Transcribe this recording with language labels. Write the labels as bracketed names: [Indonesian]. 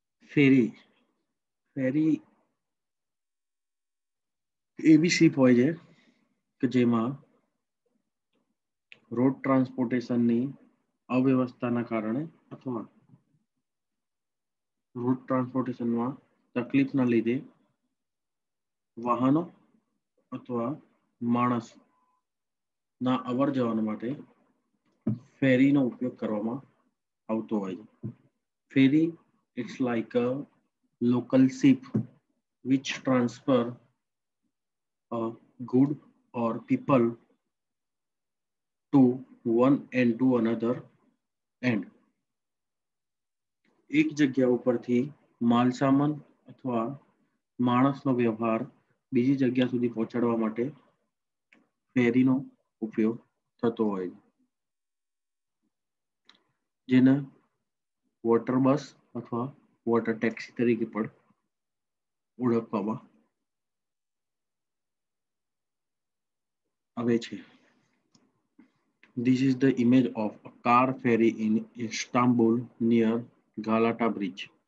[Gujarati] ફેરી ફેરી એવી શિપ હોય છે કે જેમાં રોડ ટ્રાન્સપોર્ટેશનની અવ્યવસ્થાના કારણે અથવા રોડ ટ્રાન્સપોર્ટેશનમાં તકલીફના લીધે વાહનો અથવા માણસના અવર જવર માટે ફેરીનો ઉપયોગ કરવામાં આવતો હોય છે. [English] Ferry it's like a local ship which transfer a good or people to one end to another end. [Gujarati] એક જગ્યા ઉપરથી માલ સામાન અથવા માણસનો વ્યવહાર બીજી જગ્યા સુધી પહોંચાડવા માટે ફેરીનો ઉપયોગ થતો હોય છે, જેને વોટર બસ અથવા વોટર ટેક્સી તરીકે પણ ઓળખવામાં આવે છે. [English] This is the image of a car ferry in Istanbul near Galata Bridge.